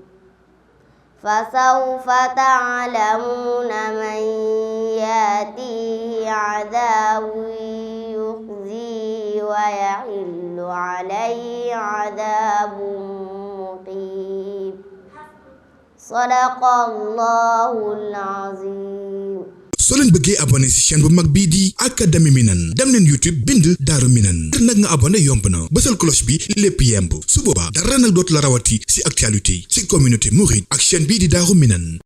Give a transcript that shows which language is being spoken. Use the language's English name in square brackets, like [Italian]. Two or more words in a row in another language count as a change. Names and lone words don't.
[Arabic] فسوف تعلمون من يأتيه عذاب يخزيه ويحل عليه عذاب مقيم صدق الله العظيم. [Wolof] soo leen bëggee abonné ci chaîne bu mag bii di Académie Minane dem leen YouTube bind Daaru Minane ngir nag nga abonné yomb na bësal cloche bi lépp yemb su boobaa dara nag dootu la rawati ci actualité ci [French] communauté mouride [Wolof] ak chaîne bii di Daaru Minane.